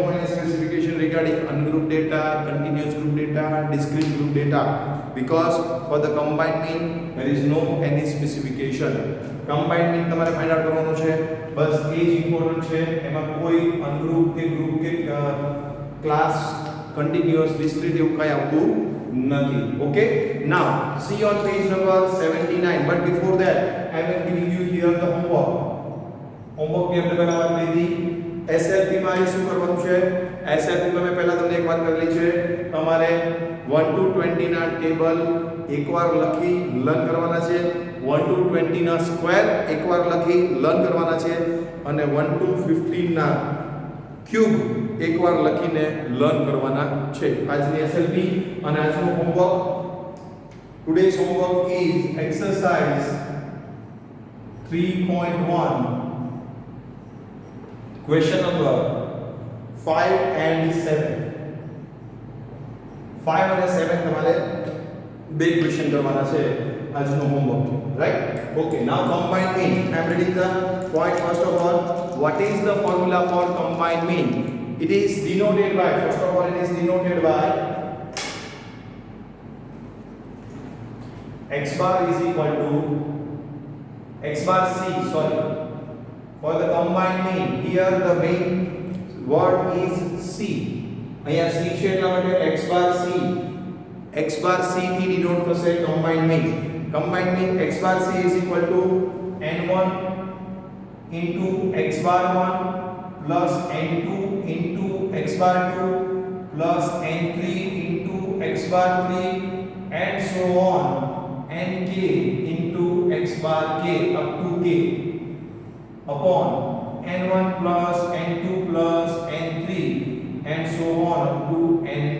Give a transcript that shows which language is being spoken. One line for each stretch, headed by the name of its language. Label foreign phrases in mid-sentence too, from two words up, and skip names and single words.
English: any specification regarding ungrouped data, continuous group data, discrete group data, because for the combined mean there is no any specification. Combined mean
Gujarati: તમારે
English: find out
Gujarati: કરવાનો છે, બસ એ જ ઇમ્પોર્ટન્ટ છે. એમાં કોઈ અનગ્રુપ કે ગ્રુપ કે ક્લાસ કન્ટિન્યુઅસ ડિસ્ક્રીટ એવું કાંઈ આવતું નથી.
English: okay, now see on page number 79, but before that I am giving you here the homework.
Gujarati: હોમવર્ક ની આપણે પહેલા વાત લીધી. SLP માં શું કરવાનું છે? SLP માં મેં પહેલા તમને એક વાત કરેલી છે, તમારે 1 to 20 ના ટેબલ એકવાર લખી લર્ન કરવાના છે, 1 to 20 ના સ્ક્વેર એકવાર લખી લર્ન કરવાના છે અને 1 to 15 ના ક્યુબ એકવાર લખીને લર્ન કરવાના છે. આજની SLP અને આજનું હોમવર્ક,
English: today's homework is exercise 3.1, question number 5 and 7.
Gujarati: 5 અને 7 તમારે બે ક્વેશ્ચન કરવાના છે આજનો હોમવર્ક, રાઈટ?
English: okay, now combined mean. I am reading the point first of all. What is the formula for combined mean? It is denoted by, first of all it is denoted by x bar is equal to x bar c, sorry. For the combined mean, here the main word is C.
Gujarati: અહીંયા C છે એટલા માટે x bar C. x bar C થી denote થશે
English: combined mean. Combined mean x bar C is equal to n1 into x bar 1 plus n2 into x bar 2 plus n3 into x bar 3 and so on, nk into x bar k up to k upon n1 plus n2 plus n3 and so on up to nk.